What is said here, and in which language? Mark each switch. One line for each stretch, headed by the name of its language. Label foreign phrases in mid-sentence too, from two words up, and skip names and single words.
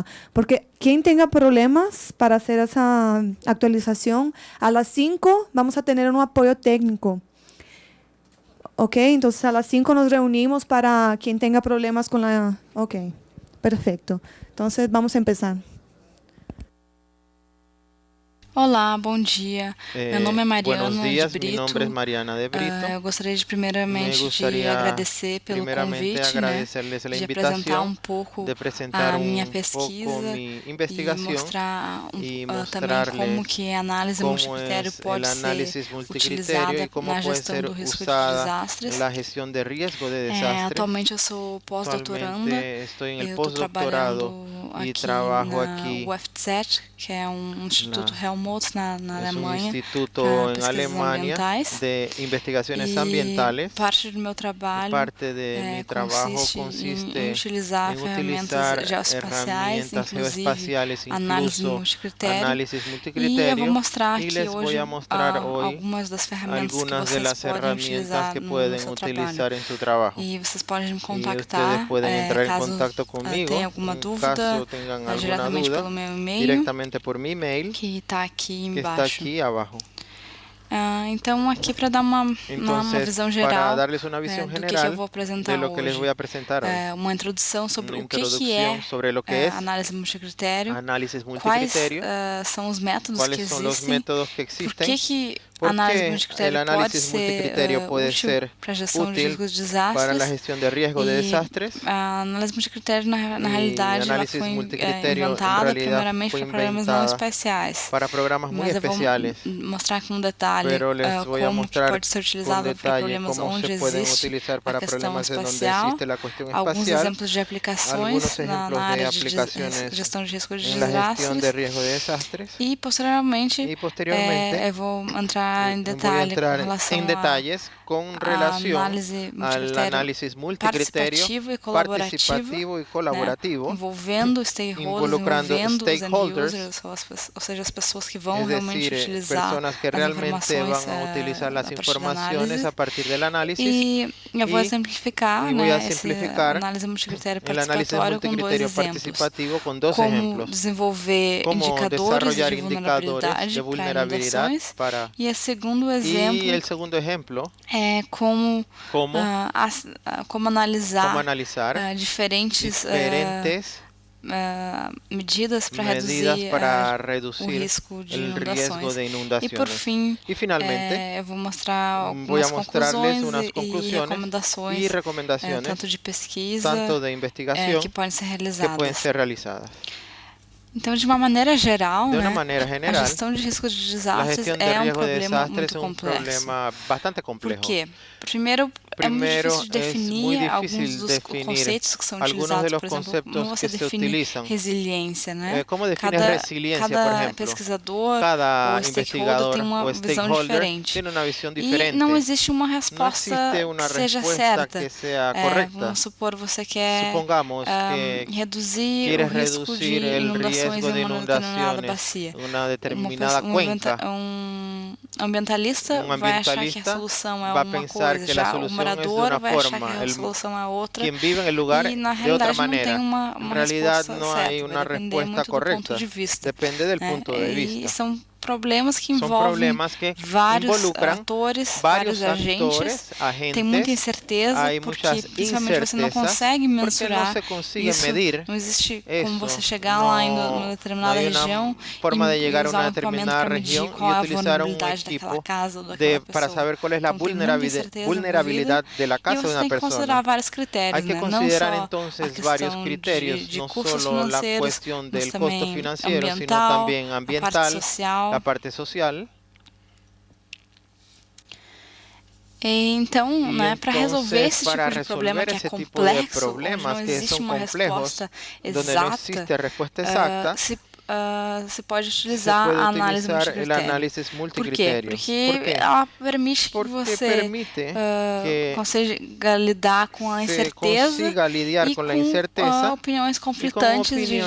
Spanish: Porque quien tenga problemas para hacer esa actualización, a las 5 vamos a tener un apoyo técnico. Ok, entonces a las 5 nos reunimos para quien tenga problemas con la... Ok, perfecto. Entonces vamos a empezar.
Portuguese: Olá, bom dia. Meu nome é
Spanish: Buenos
Portuguese: Mariana de
Spanish: días, mi
Portuguese: Brito.
Spanish: nombre es Mariana de Brito.
Portuguese: Eu gostaria de
Spanish: Me
Portuguese: primeiramente de
Spanish: gustaría
Portuguese: agradecer pelo
Spanish: primeramente
Portuguese: convite, né,
Spanish: agradecerles la
Portuguese: de apresentar
Spanish: invitación,
Portuguese: pouco
Spanish: de presentar
Portuguese: a minha
Spanish: un poco
Portuguese: pesquisa
Spanish: mi
Portuguese: e
Spanish: investigación
Portuguese: mostrar
Spanish: y
Portuguese: também como
Spanish: mostrarles
Portuguese: que a análise
Spanish: cómo
Portuguese: multicritério
Spanish: es el
Portuguese: pode ser
Spanish: análisis multicriterio
Portuguese: utilizada
Spanish: y cómo
Portuguese: na
Spanish: puede
Portuguese: gestão
Spanish: ser
Portuguese: do risco de
Spanish: usada
Portuguese: desastres.
Spanish: en la gestión de riesgo de desastres.
Portuguese: Atualmente eu sou pós-doutoranda.
Spanish: Actualmente estoy en el
Portuguese: Eu estou
Spanish: postdoctorado
Portuguese: trabalhando
Spanish: y
Portuguese: aqui
Spanish: trabajo
Portuguese: na
Spanish: aquí.
Portuguese: UFZ, que é instituto Helmholtz na
Spanish: Es un
Portuguese: Alemanha,
Spanish: instituto
Portuguese: para
Spanish: en
Portuguese: pesquisas
Spanish: Alemania
Portuguese: ambientais.
Spanish: de investigaciones
Portuguese: E
Spanish: ambientales.
Portuguese: parte do meu
Spanish: Y
Portuguese: trabalho
Spanish: parte de mi trabajo
Portuguese: consiste em
Spanish: consiste
Portuguese: utilizar
Spanish: en
Portuguese: ferramentas
Spanish: utilizar
Portuguese: geoespaciais,
Spanish: herramientas
Portuguese: inclusive
Spanish: geoespaciales,
Portuguese: análise
Spanish: incluso
Portuguese: multicritério.
Spanish: análisis
Portuguese: E eu vou
Spanish: multicriterio,
Portuguese: mostrar
Spanish: y
Portuguese: aqui
Spanish: les voy
Portuguese: hoje
Spanish: a mostrar hoy
Portuguese: algumas das ferramentas que
Spanish: algunas de
Portuguese: vocês
Spanish: las
Portuguese: podem
Spanish: herramientas
Portuguese: utilizar
Spanish: que
Portuguese: no
Spanish: pueden
Portuguese: seu trabalho.
Spanish: utilizar en su trabajo.
Portuguese: E vocês podem me
Spanish: Y ustedes
Portuguese: contactar
Spanish: pueden entrar en
Portuguese: caso
Spanish: contacto
Portuguese: tenha
Spanish: conmigo
Portuguese: alguma
Spanish: en
Portuguese: dúvida
Spanish: caso tengan alguna
Portuguese: diretamente
Spanish: duda
Portuguese: pelo meu e-mail,
Spanish: directamente por mi email
Portuguese: que está aqui
Spanish: que está
Portuguese: embaixo.
Spanish: aquí abajo.
Portuguese: Então, aqui para dar uma
Spanish: Entonces,
Portuguese: visão
Spanish: para
Portuguese: geral
Spanish: darles una visión
Portuguese: do que eu
Spanish: general
Portuguese: vou
Spanish: de
Portuguese: apresentar
Spanish: lo que les
Portuguese: hoje.
Spanish: voy a presentar hoy.
Portuguese: Uma introdução sobre
Spanish: Una
Portuguese: o que
Spanish: introducción sobre lo que es
Portuguese: análise multicritério,
Spanish: análisis
Portuguese: quais
Spanish: multicriterio,
Portuguese: são os métodos
Spanish: cuáles
Portuguese: que
Spanish: son los
Portuguese: existem,
Spanish: métodos que
Portuguese: por
Spanish: existen,
Portuguese: que
Spanish: por
Portuguese: análise
Spanish: qué el
Portuguese: multicritério pode
Spanish: análisis
Portuguese: ser
Spanish: multicriterio puede
Portuguese: útil
Spanish: ser
Portuguese: para a gestão de
Spanish: útil
Portuguese: riscos de
Spanish: para la
Portuguese: desastres.
Spanish: gestión de riesgo de
Portuguese: E
Spanish: desastres.
Portuguese: a análise multicritério, na
Spanish: Y
Portuguese: realidade, ela
Spanish: análisis
Portuguese: foi
Spanish: multicriterio en
Portuguese: inventada
Spanish: realidad
Portuguese: primeiramente
Spanish: fue
Portuguese: para problemas não
Spanish: inventada
Portuguese: especiais.
Spanish: para programas muy
Portuguese: Mas eu vou
Spanish: especiales,
Portuguese: mostrar com detalhe
Spanish: pero les voy a
Portuguese: como que
Spanish: mostrar
Portuguese: pode ser
Spanish: con
Portuguese: utilizada para
Spanish: detalle
Portuguese: problemas
Spanish: cómo se
Portuguese: onde
Spanish: pueden
Portuguese: existe
Spanish: utilizar
Portuguese: a
Spanish: para
Portuguese: questão
Spanish: problemas en donde
Portuguese: espacial,
Spanish: existe la cuestión
Portuguese: alguns
Spanish: espacial,
Portuguese: exemplos de aplicações
Spanish: algunos
Portuguese: na
Spanish: ejemplos de
Portuguese: área de
Spanish: aplicaciones
Portuguese: gestão de risco de
Spanish: en la gestión de
Portuguese: desastres
Spanish: riesgo de desastres.
Portuguese: e posteriormente
Spanish: Y posteriormente
Portuguese: eu vou entrar em
Spanish: voy a
Portuguese: detalhe com
Spanish: entrar
Portuguese: relação
Spanish: en detalles con
Portuguese: à
Spanish: relación
Portuguese: análise
Spanish: al
Portuguese: multicritério
Spanish: análisis multicriterio
Portuguese: participativo e colaborativo,
Spanish: participativo y
Portuguese: né,
Spanish: colaborativo,
Portuguese: envolvendo stakeholders,
Spanish: involucrando
Portuguese: envolvendo os end
Spanish: stakeholders,
Portuguese: users, ou seja, as pessoas que vão
Spanish: es
Portuguese: realmente
Spanish: decir,
Portuguese: utilizar
Spanish: personas que
Portuguese: as
Spanish: realmente
Portuguese: informações
Spanish: van a utilizar las
Portuguese: a partir da
Spanish: informaciones
Portuguese: análise.
Spanish: a partir del análisis.
Portuguese: E eu vou
Spanish: Y,
Portuguese: exemplificar,
Spanish: y voy a
Portuguese: né, essa
Spanish: simplificar
Portuguese: análise multicritério
Spanish: el análisis
Portuguese: participatório com dois
Spanish: multicriterio
Portuguese: exemplos.
Spanish: participativo con dos
Portuguese: Como
Spanish: ejemplos.
Portuguese: desenvolver
Spanish: Cómo
Portuguese: indicadores
Spanish: desarrollar
Portuguese: de
Spanish: indicadores
Portuguese: vulnerabilidade
Spanish: de
Portuguese: para
Spanish: vulnerabilidad
Portuguese: inundações.
Spanish: para...
Portuguese: E o segundo
Spanish: Y
Portuguese: exemplo
Spanish: el segundo ejemplo,
Portuguese: é como
Spanish: cómo
Portuguese: analisar
Spanish: analizar
Portuguese: diferentes
Spanish: diferentes
Portuguese: medidas para
Spanish: medidas
Portuguese: reduzir
Spanish: para
Portuguese: o
Spanish: reducir
Portuguese: risco de
Spanish: el riesgo
Portuguese: inundações.
Spanish: de
Portuguese: E por
Spanish: inundaciones.
Portuguese: fim,
Spanish: Y finalmente,
Portuguese: eu vou mostrar
Spanish: voy a
Portuguese: algumas
Spanish: mostrarles
Portuguese: conclusões
Spanish: unas
Portuguese: e
Spanish: conclusiones
Portuguese: recomendações,
Spanish: y recomendaciones,
Portuguese: tanto de pesquisa
Spanish: tanto de investigación,
Portuguese: que podem ser
Spanish: que pueden
Portuguese: realizadas.
Spanish: ser realizadas.
Portuguese: Então, de uma maneira geral,
Spanish: De una
Portuguese: né,
Spanish: manera
Portuguese: a
Spanish: general,
Portuguese: gestão de riscos de
Spanish: la
Portuguese: desastres
Spanish: gestión de
Portuguese: é
Spanish: riesgo de
Portuguese: problema
Spanish: desastres
Portuguese: muito
Spanish: es un
Portuguese: complexo.
Spanish: problema bastante
Portuguese: Por
Spanish: complejo.
Portuguese: quê? Primeiro, é muito
Spanish: Primero,
Portuguese: difícil de
Spanish: es muy
Portuguese: definir alguns
Spanish: difícil
Portuguese: dos
Spanish: definir
Portuguese: conceitos que são
Spanish: algunos de
Portuguese: utilizados.
Spanish: los
Portuguese: Por exemplo,
Spanish: conceptos
Portuguese: como você
Spanish: que se
Portuguese: define
Spanish: utilizan.
Portuguese: resiliência, né?
Spanish: ¿Cómo defines resiliencia, por
Portuguese: Cada
Spanish: ejemplo?
Portuguese: pesquisador
Spanish: Cada
Portuguese: ou stakeholder tem
Spanish: investigador
Portuguese: uma
Spanish: o
Portuguese: visão
Spanish: stakeholder
Portuguese: diferente.
Spanish: tiene una visión
Portuguese: E
Spanish: diferente.
Portuguese: não existe uma
Spanish: No
Portuguese: resposta
Spanish: existe una
Portuguese: que seja
Spanish: respuesta
Portuguese: certa.
Spanish: que sea correcta.
Portuguese: Vamos supor, você quer
Spanish: Supongamos que
Portuguese: reduzir o
Spanish: quieres
Portuguese: risco
Spanish: reducir
Portuguese: de
Spanish: el
Portuguese: inundações
Spanish: riesgo de
Portuguese: em uma determinada
Spanish: inundaciones
Portuguese: bacia.
Spanish: en una determinada cuenca.
Portuguese: Ambientalista
Spanish: Un
Portuguese: vai achar que a
Spanish: ambientalista
Portuguese: solução é
Spanish: va a
Portuguese: uma
Spanish: pensar
Portuguese: coisa,
Spanish: que la
Portuguese: já o
Spanish: solución es de
Portuguese: morador
Spanish: una
Portuguese: vai achar que
Spanish: forma,
Portuguese: a solução é outra.
Spanish: quien vive en el lugar
Portuguese: E na
Spanish: de otra
Portuguese: realidade não tem
Spanish: manera.
Portuguese: uma
Spanish: En realidad
Portuguese: resposta
Spanish: no hay
Portuguese: certa,
Spanish: una
Portuguese: vai depender
Spanish: respuesta
Portuguese: muito do
Spanish: correcta.
Portuguese: ponto de vista.
Spanish: Depende del
Portuguese: Né?
Spanish: punto de
Portuguese: E
Spanish: vista.
Portuguese: são problemas que
Spanish: Son
Portuguese: envolvem
Spanish: problemas que
Portuguese: vários
Spanish: involucran
Portuguese: atores,
Spanish: varios
Portuguese: vários agentes. Tem muita
Spanish: agentes,
Portuguese: incerteza,
Spanish: hay
Portuguese: porque
Spanish: muchas
Portuguese: principalmente você não
Spanish: incertezas,
Portuguese: consegue
Spanish: porque no
Portuguese: mensurar
Spanish: se consigue
Portuguese: isso.
Spanish: medir
Portuguese: Não existe
Spanish: eso.
Portuguese: como você chegar lá em uma
Spanish: No
Portuguese: determinada
Spanish: hay una
Portuguese: região
Spanish: forma de
Portuguese: e
Spanish: llegar a
Portuguese: usar
Spanish: una
Portuguese: um equipamento
Spanish: determinada
Portuguese: para medir
Spanish: región
Portuguese: qual
Spanish: y
Portuguese: é a
Spanish: utilizar un
Portuguese: vulnerabilidade daquela
Spanish: equipo
Portuguese: casa ou daquela pessoa.
Spanish: para saber cuál es la
Portuguese: Então, tem muita incerteza envolvida
Spanish: vulnerabilidad de la
Portuguese: e
Spanish: casa de
Portuguese: você
Spanish: una
Portuguese: tem que
Spanish: persona.
Portuguese: considerar vários critérios,
Spanish: Hay que
Portuguese: né? Não
Spanish: considerar
Portuguese: só a
Spanish: entonces varios
Portuguese: questão
Spanish: criterios,
Portuguese: de
Spanish: no
Portuguese: custos
Spanish: solo la
Portuguese: financeiros,
Spanish: cuestión
Portuguese: mas
Spanish: del costo
Portuguese: também
Spanish: financiero, sino
Portuguese: ambiental,
Spanish: también
Portuguese: a parte
Spanish: ambiental,
Portuguese: social.
Spanish: la parte social.
Portuguese: Então, né, para resolver esse tipo
Spanish: para
Portuguese: de problema
Spanish: resolver
Portuguese: que é
Spanish: ese tipo de
Portuguese: complexo, onde
Spanish: problemas
Portuguese: não
Spanish: que
Portuguese: existe
Spanish: son
Portuguese: uma
Spanish: complejos,
Portuguese: resposta
Spanish: donde no
Portuguese: exata,
Spanish: existe respuesta exacta,
Portuguese: se pode
Spanish: se
Portuguese: utilizar
Spanish: puede
Portuguese: a análise
Spanish: utilizar el
Portuguese: multicritério.
Spanish: análisis
Portuguese: Por quê?
Spanish: multicriterio.
Portuguese: Porque
Spanish: ¿Por qué?
Portuguese: ela permite que
Spanish: Porque
Portuguese: você
Spanish: permite que
Portuguese: consiga lidar com a
Spanish: se
Portuguese: incerteza
Spanish: consiga lidiar
Portuguese: e
Spanish: con la
Portuguese: com
Spanish: incerteza
Portuguese: opiniões
Spanish: y con
Portuguese: conflitantes de
Spanish: opiniones